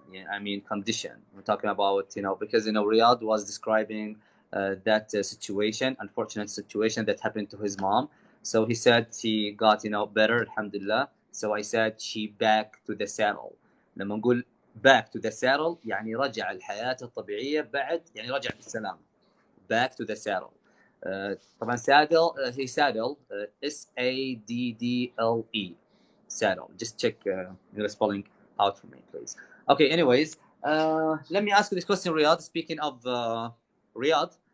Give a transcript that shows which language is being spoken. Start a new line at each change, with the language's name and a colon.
English: Yeah, I mean condition. We're talking about because Riyadh was describing that situation, unfortunate situation that happened to his mom. So he said she got better, alhamdulillah. So I said she back to the saddle.
Arabic: لما نقول
English: back to the saddle
Arabic: يعني رجع الحياة الطبيعية بعد يعني رجع بالسلامة.
English: Back to the saddle.
Arabic: طبعا saddle هي saddle SADDLE saddle.
English: Just check the spelling out for me, please. Okay, anyways, let me ask you this question, Riyadh. Speaking of Riyadh,